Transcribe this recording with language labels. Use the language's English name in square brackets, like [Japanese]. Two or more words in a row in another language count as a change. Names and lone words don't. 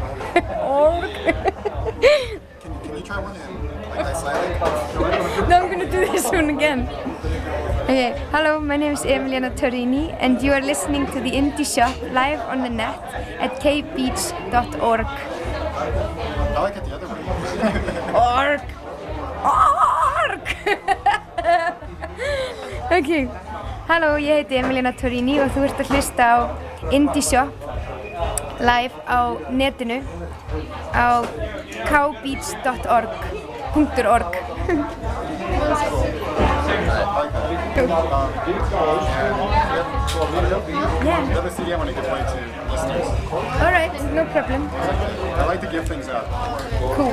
[English] Can you try one in? Like that slightly? No, I'm gonna do this one again. Okay, hello, my name is Emiliana Torrini, and you are listening to the Indieshop live on the net at kbeats.org. I like it the other way. Org! [Icelandic] Ok, halló, ég heiti Emiliana Torrini og þú ert að hlusta á Indieshop live á netinu á kbeats.org. [English] The other CD I want to give away to listeners. Alright, no problem. I like to give things out. Cool.